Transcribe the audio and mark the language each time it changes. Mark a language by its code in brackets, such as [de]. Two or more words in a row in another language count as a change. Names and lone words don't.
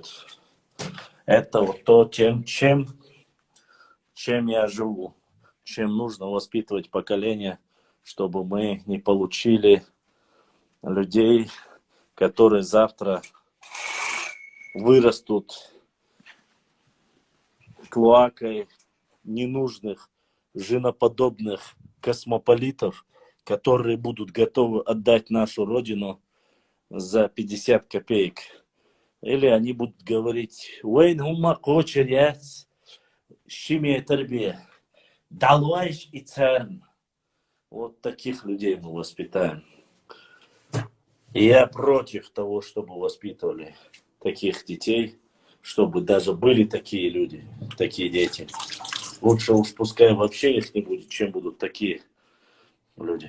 [ru] Это вот то, чем я живу, чем нужно воспитывать поколение, чтобы мы не получили людей, которые завтра вырастут клоакой ненужных, женоподобных космополитов, которые будут готовы отдать нашу родину за 50 копеек. Или они будут говорить: «Уэйн хума кочеряц, щиме тербе, далуайш и церн». Вот таких людей мы воспитаем. И я против того, чтобы воспитывали таких детей, чтобы даже были такие люди, такие дети. Лучше уж пускай вообще их не будет, чем будут такие люди.